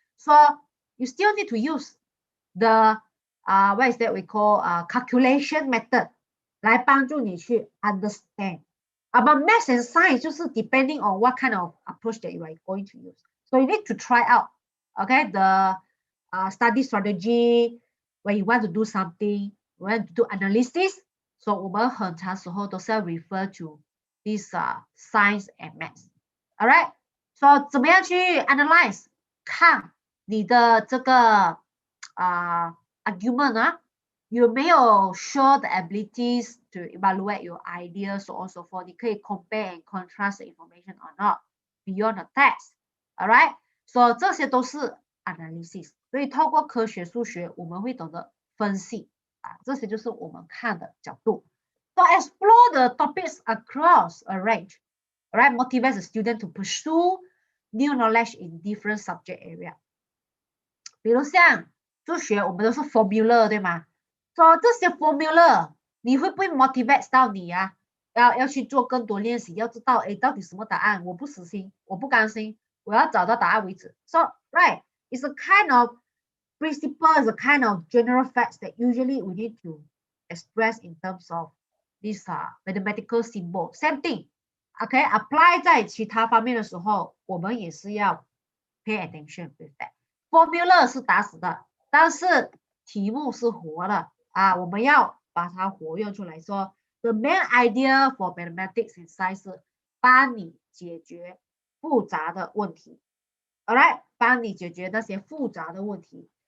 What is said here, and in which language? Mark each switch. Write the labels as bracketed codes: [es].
[en] So you still need to use the what is that we call calculation method [zh] 来帮助你去 [en] understand. But math and science [zh] 就是 [en] depending on what kind of approach that you are going to use. So you need to try out, okay, the study strategy. When you want to do something, you want to do analysis, so [zh] 我们很长时候都是要 [en] refer to this science and maths. Alright, so [zh] 怎么样去 [en] analyze [zh] 看你的这个 [en] argument 啊， [zh] 有没有 [en] show the abilities to evaluate your ideas so on so forth. [zh] 你可以 [en] compare and contrast the information or not beyond the text. Alright, so [zh] 这些都是 [en] analysis. [zh] 所以透过科学数学，我们会懂得分析这些就是我们看的角度。 [en] So explore the topics across a range, right? Motivates the student to pursue new knowledge in different subject area. [zh] 比如像数学，我们都是 formula 对吗？So 这些 formula 你会不会 motivate 到你啊？要去做更多练习，要知道到底什么答案？我不死心，我不甘心，我要找到答案为止。 [en] So right, it's a kind of principle, is a kind of general facts that usually we need to express in terms of this mathematical symbol. Same thing, okay? [zh] Apply 在其他方面的时候，我们也是要 [en] pay attention with that. [zh] Formula 是打死的，但是题目是活的我们要把它活用出来。说 [en] the main idea for mathematics and science [zh] 是帮你解决复杂的问题 ，alright， 帮你解决那些复杂的问题。